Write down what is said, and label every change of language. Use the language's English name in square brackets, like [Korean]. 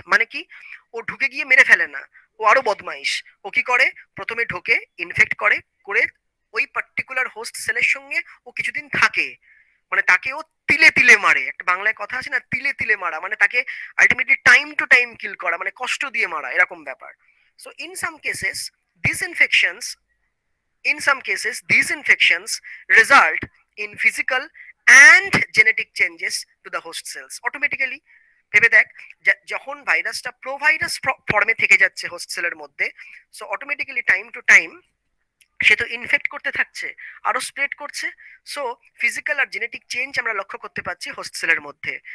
[Bangla] মানে কি, ও ঢুকে গিয়ে মেরে ফেলে না, ও আরো বদমাইশ। ও কি করে, প্রথমে ঢোকে ইনফেক্ট করে করে ওই পার্টিকুলার হোস্ট সেলের সঙ্গে ও কিছুদিন থাকে, মানে তাকে ও তিলে তিলে মারে। একটা বাংলায় কথা আছে না, তিলে তিলে মারা, মানে তাকে ultimately time to time kill করা, মানে কষ্ট দিয়ে মারা, এরকম ব্যাপার। [English] So in some cases this infections In some cases, these infections result in physical and genetic changes to the host cells. [Bangla] Automatically, ভেবে দেখ, যখন ভাইরাসটা প্রোভাইরাস ফর্মে থেকে যাচ্ছে হোস্ট সেলের মধ্যে, so automatically time to time সে তো ইনফেক্ট করতে থাকছে, আরো স্প্রেড করছে। সো ফিজিক্যাল আর জেনেটিক চেঞ্জ আমরা লক্ষ্য করতে পারছি হোস্ট সেলের মধ্যে।